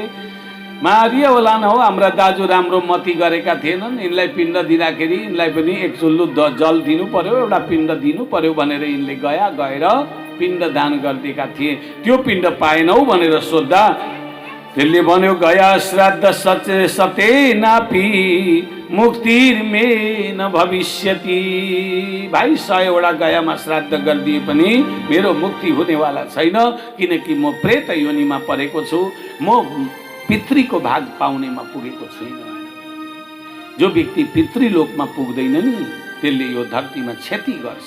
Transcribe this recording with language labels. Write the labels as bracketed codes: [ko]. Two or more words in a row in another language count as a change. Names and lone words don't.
[ne] मारियो होला न हो, हाम्रा दाजु राम्रो मती गरेका थिएनन्। यिनलाई पिण्ड दिँदाखेरि यिनलाई पनि एक चुल्लु जल दिनु पर्यो, एउटा पिण्ड दिनु पर्यो भनेर यिनले गएर पिण्ड दान गरिदिएका थिए। त्यो पिण्ड पाएनौ भनेर सोद्धा त्यसले भन्यो, [sa] गया श्राद्ध सते नापी मुक्तिर्मे न भविष्यति। [ne] भाइ 100 वटा गयामा श्राद्ध गरिदिए पनि मेरो मुक्ति हुनेवाला छैन, किनकि म प्रेत योनिमा परेको छु, म पितृको भाग पाउनेमा पुगेको छुइनँ। जो व्यक्ति पितृलोकमा पुग्दैन नि त्यसले यो धरतीमा क्षति गर्छ।